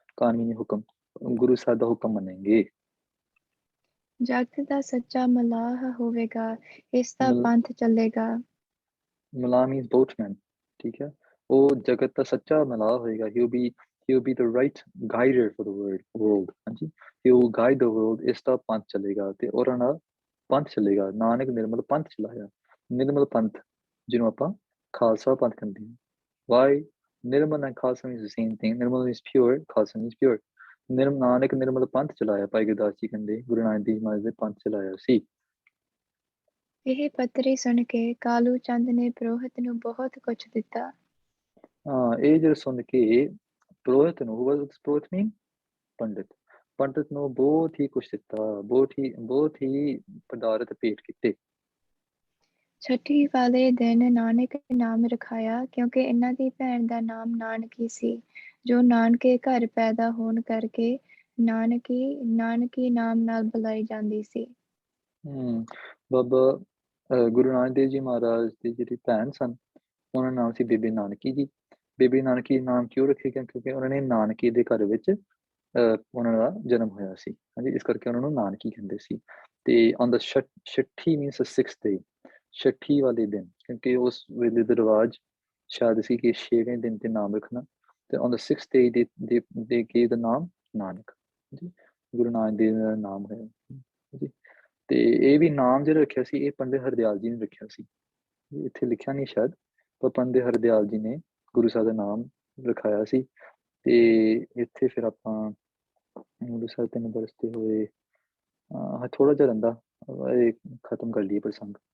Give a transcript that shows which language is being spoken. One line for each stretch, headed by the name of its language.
Punjabi: ਕਾਣ meaning ਹੁਕਮ, ਗੁਰੂ ਸਾਹਿਬ ਦਾ ਹੁਕਮ ਮੰਨੇਗੇ। ਜਗਤ ਦਾ ਸੱਚਾ ਮਲਾਹ ਹੋਵੇਗਾ, ਇਸ ਦਾ ਪੰਥ ਚੱਲੇਗਾ। ਮਲਾਹ
English: means boatman,
Punjabi: ਠੀਕ ਹੈ। ਉਹ ਜਗਤ ਦਾ ਸੱਚਾ ਮਲਾਹ ਹੋਏਗਾ।
English: He'll be the right guider for the world.
Punjabi: ਹਾਂਜੀ,
English: he will guide the world,
Punjabi: ਇਸ ਦਾ ਪੰਥ ਚੱਲੇਗਾ। ਤੇ ਉਹਨਾਂ ਨਾਲ ਪੰਥ ਚੱਲੇਗਾ। ਨਾਨਕ ਨਿਰਮਲ ਪੰਥ ਚਲਾਇਆ। ਨਿਰਮਲ ਪੰਥ ਜਿਹਨੂੰ ਆਪਾਂ ਖਾਲਸਾ ਪੰਥ ਕਹਿੰਦੇ ਹਾਂ।
English: Why? Nirmal and Khalsa means the same thing. Nirmal means pure, Khalsa means pure.
Punjabi: Nanak ਨਿਰਮਲ ਪੰਥ ਚਲਾਇਆ। ਭਾਈ ਗੁਰਦਾਸ ਜੀ ਕਹਿੰਦੇ ਗੁਰੂ ਨਾਨਕ ਦੇਵ ਮਹਾਰਾਜ ਦੇ ਪੰਥ ਚਲਾਇਆ ਸੀ। ਇਹ ਪੱਤਰੀ ਸੁਣ ਕੇ ਕਾਲੂ ਚੰਦ ਨੇ ਪ੍ਰੋਹਿਤ ਨੂੰ ਬਹੁਤ ਕੁਛ ਦਿੱਤਾ। ਹਾਂ, ਇਹ ਜਦੋਂ ਸੁਣ ਕੇ ਪ੍ਰੋਹਿਤ ਨੂੰ, ਪ੍ਰੋਹਿਤ mean ਪੰਡਿਤ, ਪੰਡਿਤ ਨੂੰ ਬਹੁਤ ਹੀ ਕੁਛ ਦਿੱਤਾ, ਬਹੁਤ ਹੀ ਪਦਾਰਥ ਭੇਟ ਕੀਤੇ। ਛਠੀ ਵਾਲੇ ਦਿਨ ਨਾਨਕ ਨਾਮ ਰਖਾਇਆ, ਕਿਉਂਕਿ ਇਹਨਾਂ ਦੀ ਭੈਣ ਦਾ ਨਾਮ ਨਾਨਕੀ ਸੀ, ਜੋ ਨਾਨਕੇ ਘਰ ਪੈਦਾ ਹੋਣ ਕਰਕੇ ਨਾਨਕੀ ਨਾਮ ਨਾਲ ਬੁਲਾਈ ਜਾਂਦੀ ਸੀ। ਬਾਬਾ ਗੁਰੂ ਨਾਨਕ ਦੇਵ ਜੀ ਮਹਾਰਾਜ ਦੀ ਜਿਹੜੀ ਭੈਣ ਸਨ, ਉਹਨਾਂ ਦਾ ਨਾਮ ਸੀ ਬੀਬੀ ਨਾਨਕੀ ਜੀ। ਬੀਬੀ ਨਾਨਕੀ ਨਾਮ ਕਿਉਂ ਰੱਖਿਆ ਗਿਆ? ਕਿਉਂਕਿ ਉਹਨਾਂ ਨੇ ਨਾਨਕੀ ਦੇ ਘਰ ਵਿੱਚ ਉਹਨਾਂ ਦਾ ਜਨਮ ਹੋਇਆ ਸੀ। ਹਾਂਜੀ, ਇਸ ਕਰਕੇ ਉਹਨਾਂ ਨੂੰ ਨਾਨਕੀ ਕਹਿੰਦੇ ਸੀ। ਤੇ on the Chhathi
English: means the sixth day,
Punjabi: ਛਠੀ ਵਾਲੇ ਦਿਨ, ਕਿਉਂਕਿ ਉਸ ਵੇਲੇ ਦਾ ਰਿਵਾਜ ਸ਼ਾਇਦ ਸੀ ਕਿ 6ਵੇਂ ਦਿਨ ਤੇ ਨਾਮ ਰੱਖਣਾ।
English: ਤੇ on the sixth day they gave the
Punjabi: ਨਾਮ ਨਾਨਕ। ਜੀ, ਗੁਰੂ ਨਾਨਕ ਦੇਵ ਦਾ ਨਾਮ ਹੋਇਆ ਜੀ। ਤੇ ਇਹ ਵੀ ਨਾਮ ਜਿਹੜਾ ਰੱਖਿਆ ਸੀ, ਇਹ ਪੰਡਿਤ ਹਰਦਿਆਲ ਜੀ ਨੇ ਰੱਖਿਆ ਸੀ। ਇੱਥੇ ਲਿਖਿਆ ਨਹੀਂ ਸ਼ਾਇਦ, ਪਰ ਪੰਡਿਤ ਹਰਦਿਆਲ ਜੀ ਨੇ ਗੁਰੂ ਸਾਹਿਬ ਦਾ ਨਾਮ ਰਖਾਇਆ ਸੀ। ਤੇ ਇੱਥੇ ਫਿਰ ਆਪਾਂ ਗੁਰੂ ਸਾਹਿਬ 3 ਬਰਸਦੇ ਹੋਏ ਥੋੜਾ ਜਿਹਾ ਰਹਿੰਦਾ, ਇਹ ਖਤਮ ਕਰ ਲਈਏ ਪ੍ਰਸੰਗ।